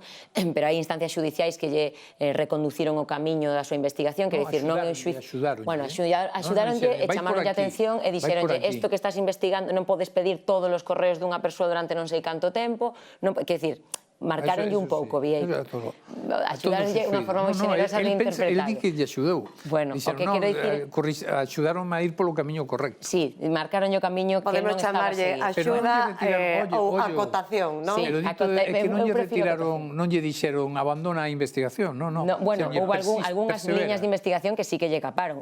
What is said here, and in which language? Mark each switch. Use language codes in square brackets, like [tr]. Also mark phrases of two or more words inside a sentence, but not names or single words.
[gl] Pero hai instancias judiciais que lle reconduciron o camiño da súa investigación, quero dicir, non é o xuiz... Bueno, axudaronlle e chamaronlle a atención e dixeronlle isto que estás investigando non podes pedir todos os correos dunha persoa durante non sei canto tempo, quero dicir, marcaronlle un pouco, Vieiro. Axudaronlle unha forma moi generosa de interpretar. El di que lle axudou. Bueno, o que quero dicir... Axudaronme a ir polo camiño correcto. Sí, marcaronlle o camiño que non estaba Podemos chamarlle a seguir. axuda ou acotación, non? Pero dito é que non lle retiraron, non lle dixeron abandona a investigación, non. Bueno, houve algunhas liñas de investigación que sí que lle caparon.